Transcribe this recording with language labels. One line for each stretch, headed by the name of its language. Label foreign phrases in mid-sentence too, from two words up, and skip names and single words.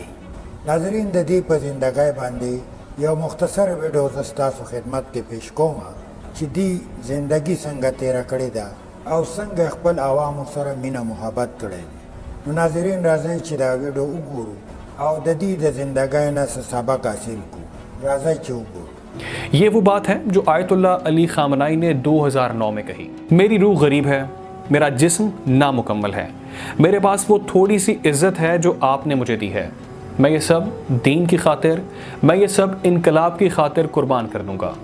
Pashto: ناظرین د دې په زندګۍ باندې یو مختصر ویډیو زه ستاسو خدمت کې پیش کوم چې دې زندگی څنګه تیره کړې ده او څنګه خپل عوامو سره مینه محبت کړی دی. نو ناظرین راځئ چې دا ویډیو وګورو او د دې د زندګۍ نه څه سبق حاصل کړو. راځئ چې وګورو.
Urdu: یہ وہ بات ہے جو آیت اللہ علی خامنائی نے 2009 میں کہی. میری روح غریب ہے، میرا جسم نامکمل ہے، میرے پاس وہ تھوڑی سی عزت ہے جو آپ نے مجھے دی ہے. میں یہ سب دین کی خاطر، میں یہ سب انقلاب کی خاطر قربان کر دوں گا.